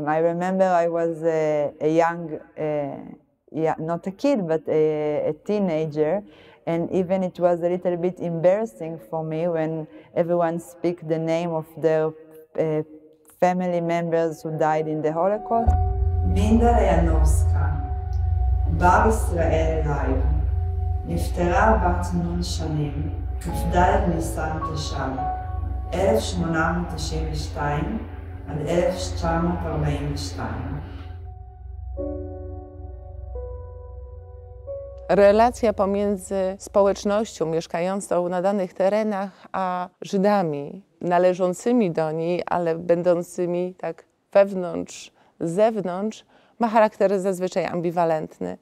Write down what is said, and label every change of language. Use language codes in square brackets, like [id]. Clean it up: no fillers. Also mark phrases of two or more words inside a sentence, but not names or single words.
[en] I remember I was a young, not a kid, but a teenager, and even it was a little bit embarrassing for me when everyone speak the name of their family members who died in the Holocaust. [he] מינדה ליאנובסקה, בר ישראל לייב, נפטרה בת נון שנים, כ"ד ניסן תש"ל, 1892 עד 1942. [pl] Relacja pomiędzy społecznością mieszkającą na danych terenach a Żydami należącymi do niej, ale będącymi tak wewnątrz, z zewnątrz, ma charakter zazwyczaj ambiwalentny.